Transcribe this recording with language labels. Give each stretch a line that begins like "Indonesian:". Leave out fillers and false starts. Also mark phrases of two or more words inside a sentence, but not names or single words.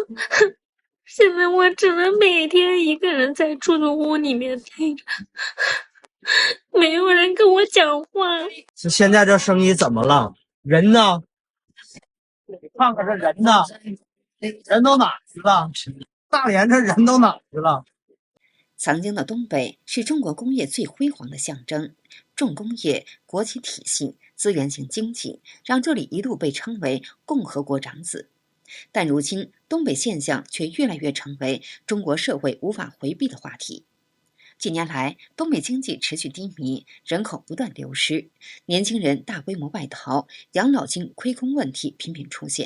Chinese: 現在我只能每天一個人在出租屋裡面待着，沒有人跟我講話。現在這生意怎麼了？人呢？看看這人呢？人都哪去了？大連這人都哪去了？曾经的东北是中国工业最輝煌的象徵，重工業、國企體系、資源型經濟，讓這裡一度被稱為共和國長子。但如今，東北現象卻越來越成為中國社會無法回避的話題。近年來，東北經濟持續低迷，人口不斷流失，年輕人大規模外逃，養老金虧空問題頻頻出現。